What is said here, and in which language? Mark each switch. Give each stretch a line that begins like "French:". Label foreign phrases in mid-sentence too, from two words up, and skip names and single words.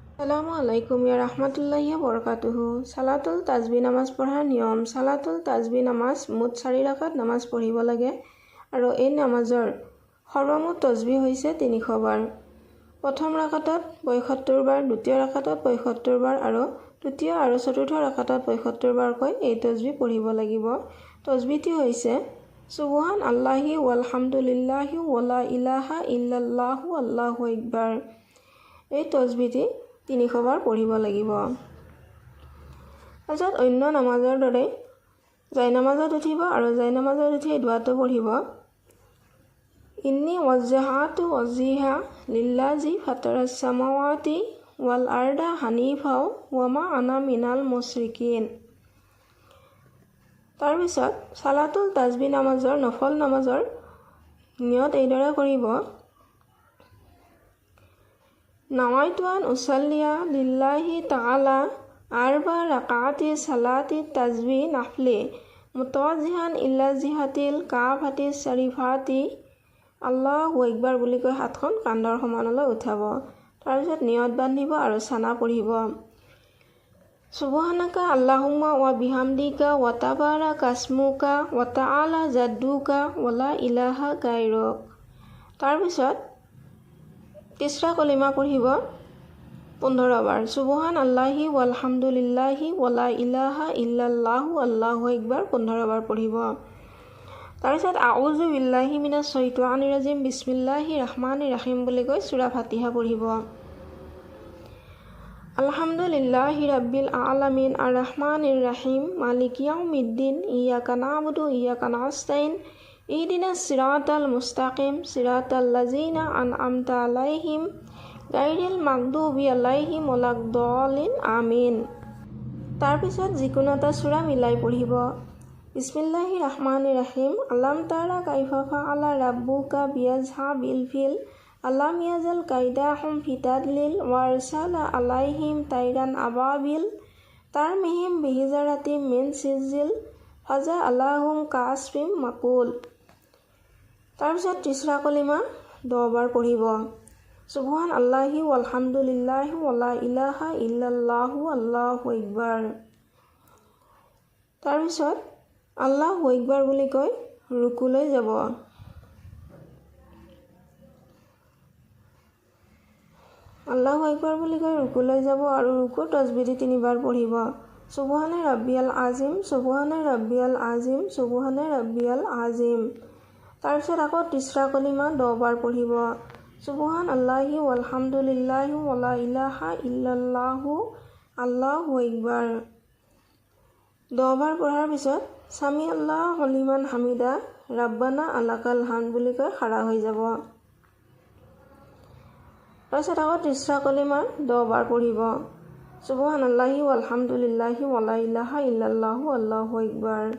Arabic: السلام عليكم يا رحمة الله وبركاته.
Assamese: সালাতুল তাজবি নামাজ পঢ়াৰ নিয়ম। সালাতুল তাজবি নামাজ মুঠ 4 ৰাকাত নামাজ পঢ়িব লাগে আৰু এই নামাজৰ সৰ্বমুঠ তজবি হৈছে 300 বাৰ। প্ৰথম ৰাকাতত 75 বাৰ, দ্বিতীয় ৰাকাতত 75 বাৰ আৰু তৃতীয় আৰু চতুৰ্থ ৰাকাতত 75 বাৰকৈ এই তজবি পঢ়িব লাগিব। তজবিটি হৈছে
Arabic: سبحان الله والحمد لله ولا إله إلا الله الله أكبر.
Assamese: এই তজবিটি 300 বাৰ পঢ়িব লাগিব। তাৰপিছত অন্য নামাজৰ দৰে জায়নামাজত উঠিব আৰু জায়নামাজত উঠি এই দুৱাটো পঢ়িব।
Arabic: إني وجهت وجهي للذي فطر السماوات والأرض حنيفا وما أنا من المشركين.
Assamese: তাৰপিছত সালাতুল তাজবি নামাজৰ নফল নামাজৰ নিয়ত এইদৰে কৰিব।
Arabic: نويت أن أصلي لله تعالى أربع ركعات صلاة التسبيح نافلة متوجها إلى جهة الكعبة الشريفة الله أكبر
Assamese: বুলি কৈ হাতখন কান্ধৰ সমানলৈ উঠাব। তাৰপিছত নিয়ত বান্ধিব আৰু সানা পঢ়িব।
Arabic: سبحانك اللهم وبحمدك وتبارك اسمك وتعالى جدك ولا إله غيرك.
Assamese: তাৰপিছত তিসৰা কলিমা পঢ়িব 15 বাৰ।
Arabic: سبحان الله والحمد لله ولا إله إلا الله الله أكبر
Assamese: 15 বাৰ পঢ়িব।
Arabic: তাৰপিছত أعوذ بالله من الشيطان الرجيم بسم الله الرحمن الرحيم
Assamese: বুলি কৈ সূৰা ফাতিহা পঢ়িব।
Arabic: الحمد لله رب العالمين الرحمن الرحيم مالك يوم الدين إياك نعبد وإياك نستعين اهدنا الصراط المستقيم صراط الذين أنعمت عليهم غير المغضوب عليهم ولا الضالين آمين.
Assamese: তাৰপিছত যিকোনো এটা সূৰা মিলাই পঢ়িব।
Arabic: بسم الله الرحمن الرحيم ألم تر كيف فعل ربك بأصحاب الفيل ألم يجعل كيدهم في تضليل وأرسل عليهم طيرا أبابيل ترميهم بحجارة من سجيل فجعلهم كعصف مأكول.
Assamese: তাৰপিছত তিসৰা কলিমা 10 বাৰ পঢ়িব।
Arabic: سبحان الله والحمد لله ولا إله إلا الله الله أكبر.
Assamese: তাৰপিছত
Arabic: الله أكبر
Assamese: বুলি কৈ ৰুকুলৈ যাব।
Arabic: الله أكبر
Assamese: বুলি কৈ ৰুকুলৈ যাব আৰু ৰুকু তজবিদি 3 বাৰ পঢ়িব।
Arabic: سبحان ربي العظيم سبحان ربي العظيم سبحان ربي العظيم সুবহানে ৰাব্বিয়াল আযীম।
Assamese: তাৰপিছত আকৌ তিসৰা কলিমা 10 বাৰ পঢ়িব।
Arabic: سبحان الله والحمد لله ولا إله إلا الله الله أكبر.
Assamese: 10 বাৰ পঢ়াৰ পিছত
Arabic: سمع الله لمن حمده ربنا لك الحمد
Assamese: বুলি কৈ খাৰা হৈ যাব। তাৰপিছত আকৌ তিসৰা কলিমা 10 বাৰ পঢ়িব।
Arabic: سبحان الله والحمد لله ولا إله إلا الله الله أكبر.